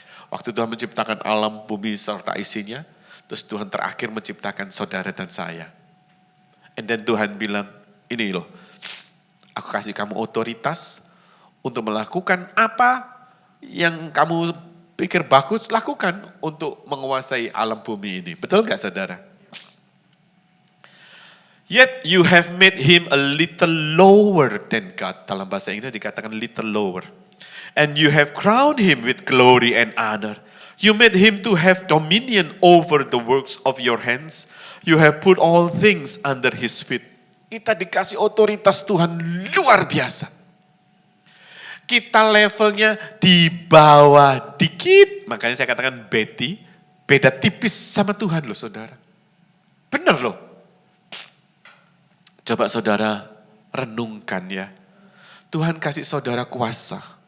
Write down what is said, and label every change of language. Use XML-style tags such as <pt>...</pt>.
<id>Waktu Tuhan menciptakan alam, bumi serta isinya, terus Tuhan terakhir menciptakan saudara dan saya.</id> <en>And then</en> <id>Tuhan bilang, ini loh, aku kasih kamu otoritas untuk melakukan apa yang kamu pikir bagus, lakukan untuk menguasai alam bumi ini. Betul nggak saudara?</id> <en>Yet you have made him a little lower than God.</en> <id>Dalam bahasa Inggris dikatakan</id> <en>little lower. And you have crowned him with glory and honor. You made him to have dominion over the works of your hands. You have put all things under his feet.</en> <id>Kita dikasih otoritas Tuhan luar biasa. Kita levelnya di bawah dikit. Makanya saya katakan beda tipis sama Tuhan loh saudara. Benar loh. Coba saudara renungkan ya. Tuhan kasih saudara kuasa.</id>